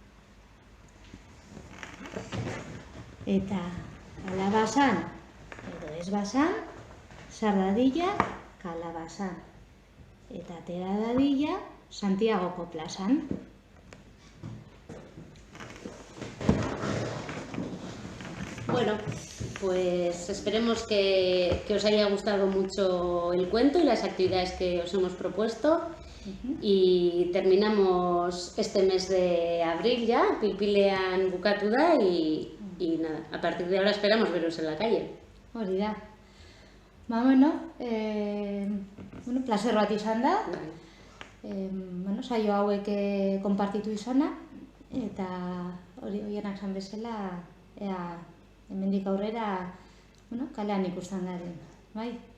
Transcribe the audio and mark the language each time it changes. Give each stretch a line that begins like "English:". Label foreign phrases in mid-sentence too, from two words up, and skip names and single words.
Basque: Eta kalabazan, edo ez bazan, sar dadila kalabazan. Eta atera dadila Santiagoko plazan.
Spanish: Bueno, pues esperemos que os haya gustado mucho el cuento y las actividades que os hemos propuesto. Y terminamos este mes de abril ya,
Basque: pilpilean bukatu da
Spanish: y nada, a partir de ahora esperamos veros en la calle.
Basque: Hori da. Bueno, placer bat izan da. Saio hauek konpartitu izana, eta horienak zan bezala, hemendik aurrera kalean ikusten garen, bai?